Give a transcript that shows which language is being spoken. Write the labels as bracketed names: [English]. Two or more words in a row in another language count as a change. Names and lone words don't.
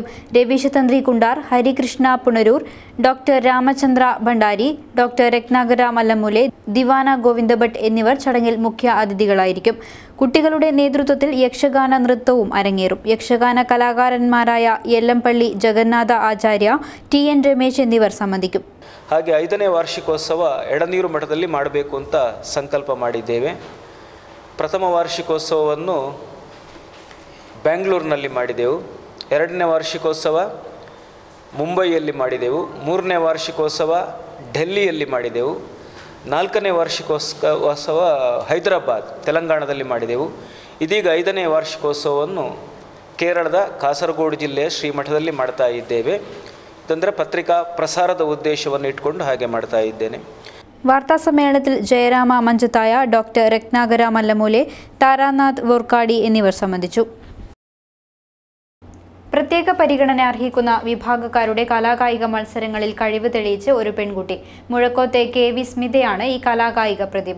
[Malayalam] രവീശ തന്ത്രി കുണ്ടാർ, ഹരികൃഷ്ണ പുനരൂർ, ഡോക്ടർ രാമചന്ദ്ര ഭണ്ഡാരി, ഡോക്ടർ രത്നാകര മല്ലമുലെ, ദിവാന ഗോവിന്ദഭട്ട് എന്നിവർ ചടങ്ങിൽ മുഖ്യ അതിഥികളായിരിക്കും. കുട്ടികളുടെ നേതൃത്വത്തിൽ യക്ഷഗാന നൃത്തവും അരങ്ങേറും. യക്ഷഗാന കലാകാരന്മാരായ യെല്ലംപള്ളി ಜಗನ್ನಾಥ ಆಚಾರ್ಯ, TN ರಮೇಶ್ എന്നിവർ സംബന്ധിക്കും. [Kannada] ಹಾಗೆ 5ನೇ ವಾರ್ಷಿಕೋತ್ಸವ ಎಡನೀರು ಮಠದಲ್ಲಿ ಮಾಡಬೇಕು ಅಂತ ಸಂಕಲ್ಪ ಮಾಡಿದ್ದೇವೆ. ಪ್ರಥಮ ವಾರ್ಷಿಕೋತ್ಸವವನ್ನು ಬೆಂಗಳೂರಿನಲ್ಲಿ ಮಾಡಿದೆವು. 2ನೇ ವಾರ್ಷಿಕೋತ್ಸವ ಮುಂಬೈಯಲ್ಲಿ ಮಾಡಿದೆವು. 3ನೇ ವಾರ್ಷಿಕೋತ್ಸವ ಡೆಲ್ಲಿಯಲ್ಲಿ ಮಾಡಿದೆವು. 4ನೇ ವಾರ್ಷಿಕೋತ್ಸವ ಹೈದರಾಬಾದ್ ತೆಲಂಗಾಣದಲ್ಲಿ ಮಾಡಿದೆವು. ಇದೀಗ 5ನೇ ವಾರ್ಷಿಕೋತ್ಸವವನ್ನು ಕೇರಳದ ಕಾಸರಗೋಡು ಜಿಲ್ಲೆಯ ಶ್ರೀಮಠದಲ್ಲಿ ಮಾಡ್ತಾ ಇದ್ದೇವೆ. ಇದಂದರೆ ಪತ್ರಿಕಾ ಪ್ರಸಾರದ ಉದ್ದೇಶವನ್ನು ಇಟ್ಕೊಂಡು ಹಾಗೆ ಮಾಡ್ತಾ ಇದ್ದೇನೆ. [Malayalam] വാർത്താ സമ്മേളനത്തിൽ ജയരാമ മഞ്ചത്തായ, ഡോക്ടർ രത്നാകര മല്ലമൂലെ, താരാനാഥ് വോർക്കാടി എന്നിവർ സംബന്ധിച്ചു. പ്രത്യേക പരിഗണന അർഹിക്കുന്ന വിഭാഗക്കാരുടെ കലാകായിക മത്സരങ്ങളിൽ കഴിവ് തെളിയിച്ച് ഒരു പെൺകുട്ടി. മുഴക്കോത്തെ KV സ്മിതയാണ് ഈ കലാകായിക പ്രതിഭ.